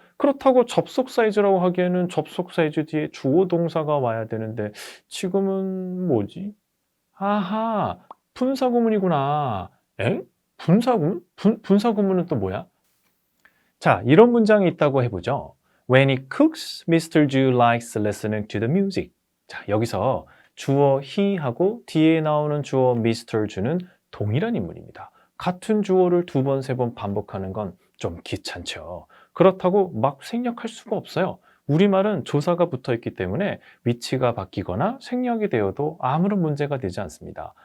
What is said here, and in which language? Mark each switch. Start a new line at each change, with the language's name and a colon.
Korean: 그렇다고 접속사 as라고 하기에는 접속사 as 뒤에 주어 동사가 와야 되는데 지금은 뭐지? 아하, 분사구문이구나. 엥? 분사구문? 분사구문은 또 뭐야? 자, 이런 문장이 있다고 해보죠.
English: When he cooks, Mr. Ju likes listening to the music.
Korean: 자, 여기서 주어 he하고 뒤에 나오는 주어 Mr. Ju는 동일한 인물입니다. 같은 주어를 2번, 3번 반복하는 건 좀 귀찮죠. 그렇다고 막 생략할 수가 없어요. 우리말은 조사가 붙어 있기 때문에 위치가 바뀌거나 생략이 되어도 아무런 문제가 되지 않습니다.